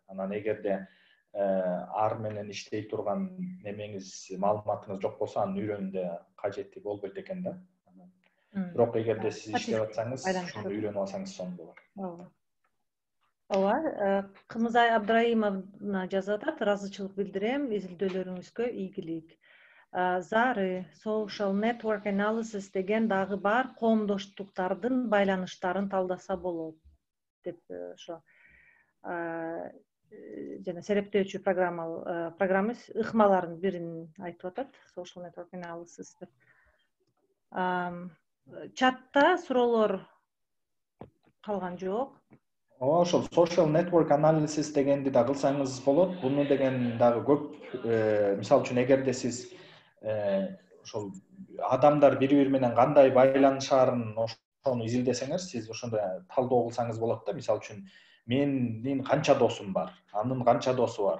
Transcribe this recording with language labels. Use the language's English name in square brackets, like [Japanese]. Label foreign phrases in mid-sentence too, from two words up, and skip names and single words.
[Kyrgyz] Анан эгерде ар менен иштей турган немеңиз, маалыматыңыз жок болсо, аны үйрөнүүнү кажети болбойт экен да. Бирок эгерде сиз иштеп атсаңыз, ошону үйрөнүп алсаңыз сонун болот. Ооба, Кымызай Абдраимовна жазып атат, ыраазычылык билдирем, изилдөөлөрүңүзгө ийгилик. Зары, [English] social network analysis [Kyrgyz] деген дагы бар коомдоштуктардын байланыштарын талдаса болот деп ошо жана серептөөчү программа ыкмалардын бирин айтып атат, [English] social network analysis деп. [Kyrgyz] Чатта суроолор калган жок. Ооба, ошол [English] social network analysis [Kyrgyz] дегенди да кылсаңыз болот. Буну деген дагы көп, мисалы үчүн эгерде сиз ошол адамдар бири-бири менен кандай байланышаарын ошону изилдесеңер, сиз ошондой талдоо кылсаңыз болот да. Мисалы үчүн менин канча досум бар, анын канча досу бар.